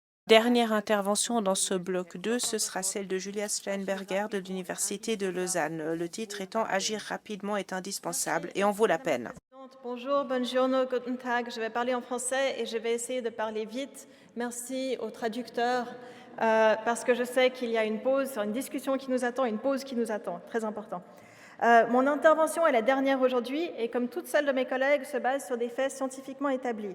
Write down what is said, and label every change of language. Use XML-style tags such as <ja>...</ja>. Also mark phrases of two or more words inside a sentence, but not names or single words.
<fr>Dernière intervention dans ce bloc 2, ce sera celle de Julia Steinberger de l'Université de Lausanne. Le titre étant « Agir rapidement est indispensable » et en vaut la peine. Bonjour,</fr> <de>buongiorno, guten tag.</de> <fr>Je vais parler en français et je vais essayer de parler vite. Merci aux traducteurs parce que je sais qu'il y a une pause, une discussion qui nous attend, une pause qui nous attend, très important. Mon intervention est la dernière aujourd'hui et comme toutes celles de mes collègues se base sur des faits scientifiquement établis.</fr>